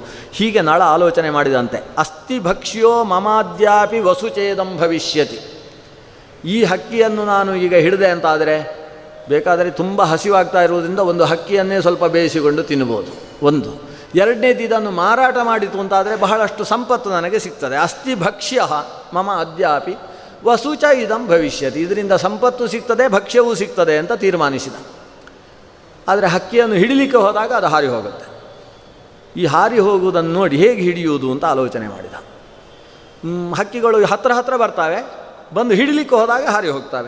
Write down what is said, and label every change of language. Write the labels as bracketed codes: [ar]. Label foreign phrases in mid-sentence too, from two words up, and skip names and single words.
[kn] ಹೀಗೆ ನಳ ಆಲೋಚನೆ ಮಾಡಿದಂತೆ [sa] ಅಸ್ತಿ ಭಕ್ಷ್ಯೋ ಮಮಾದ್ಯಾಪಿ ವಸುಚೇದಂ ಭವಿಷ್ಯತಿ. [kn] ಈ ಹಕ್ಕಿಯನ್ನು ನಾನು ಈಗ ಹಿಡಿದೆ ಅಂತಾದರೆ ಬೇಕಾದರೆ ತುಂಬ ಹಸಿವಾಗ್ತಾ ಇರುವುದರಿಂದ ಒಂದು ಹಕ್ಕಿಯನ್ನೇ ಸ್ವಲ್ಪ ಬೇಯಿಸಿಕೊಂಡು ತಿನ್ಬೋದು. ಒಂದು. ಎರಡನೇದು ಇದನ್ನು ಮಾರಾಟ ಮಾಡಿತು ಅಂತಾದರೆ ಬಹಳಷ್ಟು ಸಂಪತ್ತು ನನಗೆ ಸಿಗ್ತದೆ. [sa] ಅಸ್ತಿ ಭಕ್ಷ್ಯ ಮಮ ಅದ್ಯಾಪಿ ವಸುಚ ಇದಂ ಭವಿಷ್ಯತಿ. [kn] ಇದರಿಂದ ಸಂಪತ್ತು ಸಿಗ್ತದೆ, ಭಕ್ಷ್ಯವೂ ಸಿಗ್ತದೆ ಅಂತ ತೀರ್ಮಾನಿಸಿದ. ಆದರೆ ಹಕ್ಕಿಯನ್ನು ಹಿಡಿಲಿಕ್ಕೆ ಹೋದಾಗ ಅದು ಹಾರಿ ಹೋಗುತ್ತೆ. ಈ ಹಾರಿ ಹೋಗುವುದನ್ನು ನೋಡಿ ಹೇಗೆ ಹಿಡಿಯುವುದು ಅಂತ ಆಲೋಚನೆ ಮಾಡಿದ. ಹಕ್ಕಿಗಳು ಹತ್ರ ಬರ್ತಾವೆ, ಬಂದು ಹಿಡಿಲಿಕ್ಕೆ ಹೋದಾಗ ಹಾರಿ ಹೋಗ್ತವೆ.